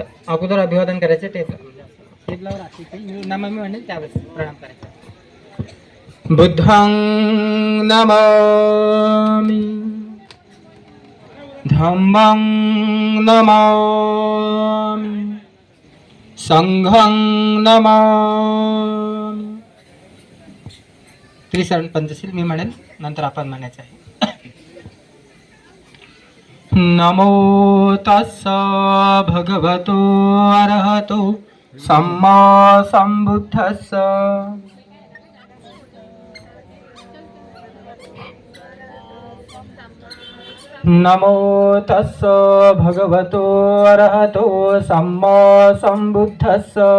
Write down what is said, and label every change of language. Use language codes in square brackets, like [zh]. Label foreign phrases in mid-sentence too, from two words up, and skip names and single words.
[mr] अगोदर अभिवादन करायचे टेबलावर नमामि म्हणेल त्यावेळेस प्रणाम करायचा. [pi] बुद्धं नमामि, धम्मं नमामि, संघं नमामि. [mr] त्रिशरण पंचशील मी म्हणेल, नंतर आपण म्हणायचं आहे. [pi] नमो तस्स भगवतो अरहतो सम्मा संबुद्धस्स. नमो तस्स भगवतो अरहतो सम्मा संबुद्धस्स.